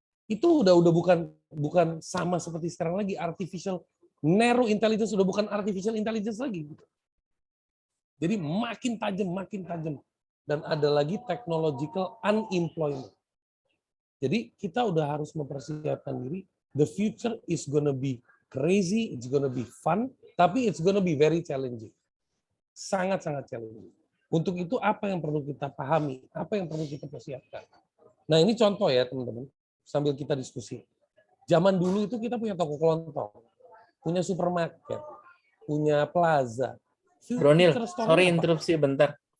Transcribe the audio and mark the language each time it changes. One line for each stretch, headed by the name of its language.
Indonesian: Itu udah bukan sama seperti sekarang lagi. Artificial narrow intelligence udah bukan artificial intelligence lagi. Jadi makin tajam. Dan ada lagi technological unemployment. Jadi kita udah harus mempersiapkan diri.
English: The future is gonna be crazy, it's gonna be fun, tapi it's gonna be very challenging.
Indonesian: Sangat-sangat challenging. Untuk itu apa yang perlu kita pahami, apa yang perlu kita persiapkan. Nah ini contoh ya teman-teman, sambil kita diskusi. Zaman dulu itu kita punya toko kelontong, punya supermarket, punya plaza. Bronil, sorry interupsi bentar.